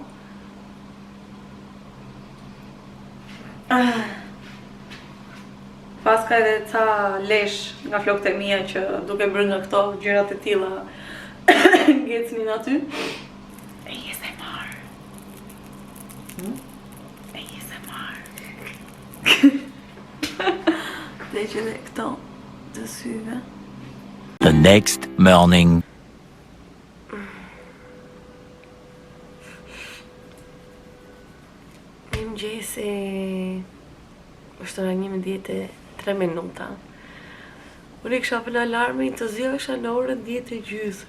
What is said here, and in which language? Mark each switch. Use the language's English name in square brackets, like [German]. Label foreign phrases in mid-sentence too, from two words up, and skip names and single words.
[Albanian] Paska edhe ca lesh nga flokët e mia që duke bërë nga këto gjërat e tilla ngecnin aty. [English] ASMR. ASMR. [Albanian] Dhe që dhe këto të syve. [English] The next morning. [Albanian] Mëngjesi, është ora 11:03 minuta. Unë kisha vënë alarmin të zgjohesha në orën 10:30.